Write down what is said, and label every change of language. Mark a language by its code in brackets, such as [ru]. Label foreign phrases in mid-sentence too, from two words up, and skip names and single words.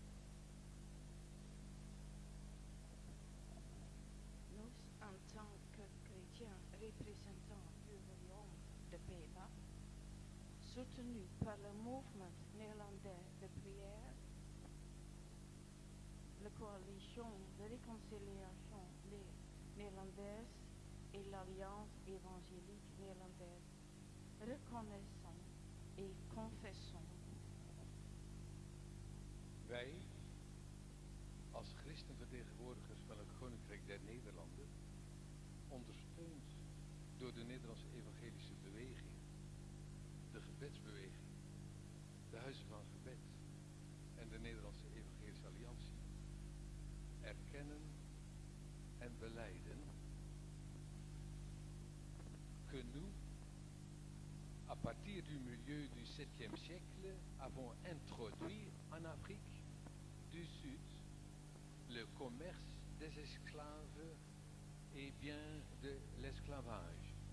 [fr] Nous, en tant que chrétiens représentants du royaume de Béla, soutenus par le mouvement néerlandais de prière, la coalition de réconciliation néerlandaise et l'Alliance évangélique néerlandaise, reconnaissons et confessons. [nl] Wij, als christenvertegenwoordigers van het Koninkrijk der Nederlanden, ondersteund door de Nederlandse Evangelische Beweging, de gebedsbeweging, de Huizen van Gebed en de Nederlandse Evangelische Alliantie, erkennen en belijden [fr] que nous, à partir du milieu du 7e siècle, avons introduit en Afrique du Sud le commerce des esclaves et bien de l'esclavage.